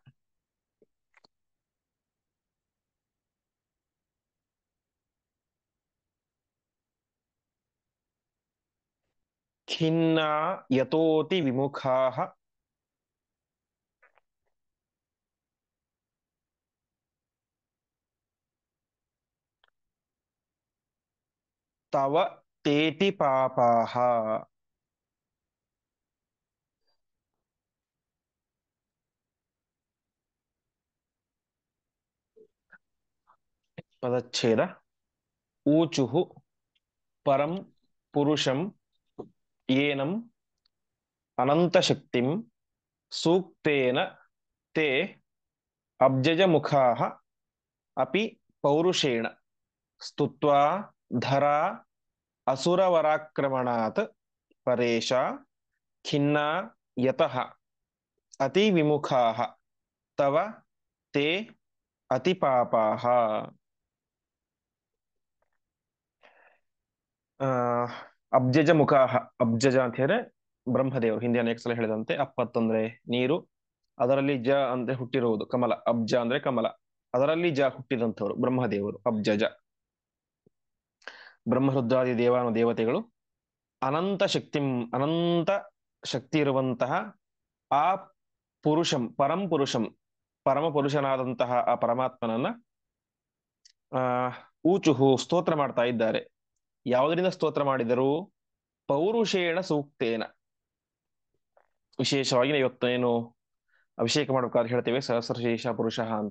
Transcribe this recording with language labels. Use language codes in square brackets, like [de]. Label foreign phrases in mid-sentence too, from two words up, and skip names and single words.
[sa] ಖಿನ್ನಾ ಯತೋತಿ ವಿಮುಖಾಃ ತವ ತೇತಿ ಪಾಪಾಃ. ಪದಚ್ಛೇದ. ಊಚುಹು ಪರಂ ಪುರುಷಂ ಏನಂ ಅನಂತಶಕ್ತಿಂ ಸೂಕ್ತೇನ ತೇ ಅಬ್ಜಜ ಮುಖಾಃ ಅಪಿ ಪೌರುಷೇಣ ಸ್ತುತ್ವಾ ಧರಾ ಅಸುರವರಾಕ್ರಮಣಾತ್ ಪರೇಶ ಖಿನ್ನಾ ಯತಃ ಅತಿ ವಿಮುಖಾಃ ತವ ತೇ ಅತಿ ಪಾಪಾಃ. ಅಬ್ಜಜ ಮುಖಾಹ, [kn] ಅಬ್ಜಜ ಅಂತ ಹೇಳಿದ್ರೆ ಬ್ರಹ್ಮದೇವರು. ಹಿಂದೆ ಅನೇಕ ಸಲ ಹೇಳಿದಂತೆ ಅಪ್ಪತ್ತಂದ್ರೆ ನೀರು, ಅದರಲ್ಲಿ ಜ ಅಂದ್ರೆ ಹುಟ್ಟಿರುವುದು ಕಮಲ, ಅಬ್ಜ ಅಂದ್ರೆ ಕಮಲ, ಅದರಲ್ಲಿ ಜ ಹುಟ್ಟಿದಂಥವ್ರು ಬ್ರಹ್ಮದೇವರು ಅಬ್ಜಜ. ಬ್ರಹ್ಮರುದ್ರಾದಿ ದೇವತೆಗಳು ಅನಂತ ಶಕ್ತಿ, ಅನಂತ ಶಕ್ತಿ ಇರುವಂತಹ ಆ ಪುರುಷಂ, [sa] ಪರಂ ಪುರುಷಂ, [kn] ಪರಮ ಪುರುಷನಾದಂತಹ ಆ ಪರಮಾತ್ಮನನ್ನ ಆ ಊಚುಹು ಸ್ತೋತ್ರ ಮಾಡ್ತಾ ಇದ್ದಾರೆ. ಯಾವುದರಿಂದ ಸ್ತೋತ್ರ ಮಾಡಿದರು? [sa] ಪೌರುಷೇಣ ಸೂಕ್ತೇನ. [kn] ವಿಶೇಷವಾಗಿ ಇವತ್ತೇನು ಅಭಿಷೇಕ ಮಾಡ್ಬೇಕಾದ್ರೆ ಹೇಳ್ತೇವೆ ಸಹಸ್ರಶೇಷ ಪುರುಷ ಅಂತ.